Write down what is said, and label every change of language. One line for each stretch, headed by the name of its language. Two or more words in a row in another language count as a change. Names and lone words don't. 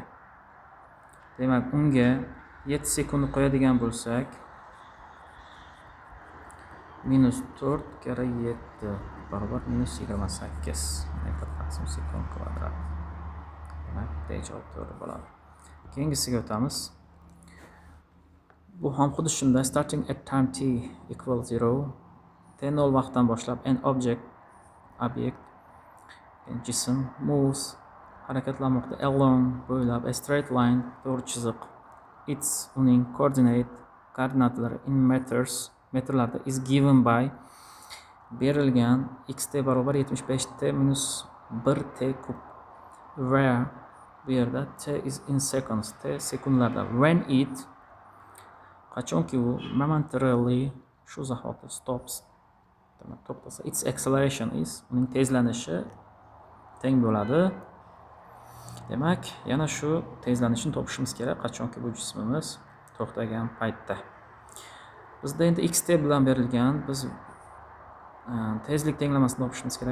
Uzbek: Demak, unga 7 sekund qo'yadigan bo'lsak, minus 4 kara 7 barobar minus 28 metr taqsim sekund kvadrat. Demak, D javob to'g'ri bo'ladi. Keyingisiga o'tamiz. Bu ham xuddi shunday.
English: Starting at time t equal 0.
Uzbek: T0 vaqtdan boshlab
English: an object
Uzbek: jism moves harakatlanmoqda along bo'ylab
English: a straight line
Uzbek: to'g'ri chiziq. Its uning koordinatlari
English: in meters
Uzbek: metrlarda
English: is given by
Uzbek: berilgan xt barobar 75t minus 1t kub where bu yerda t
English: is in seconds,
Uzbek: t sekundlarda,
English: when it
Uzbek: qachonki u momentarily shu zahoti stops to'xtasa,
English: its acceleration is
Uzbek: uning tezlanishi teng bo'ladi. Demak, yana shu tezlanishni topishimiz kerak qachonki bu jismimiz to'xtagan paytda. Bizda endi xt bilan berilgan, biz tezlik tenglamasini topishimiz kerak.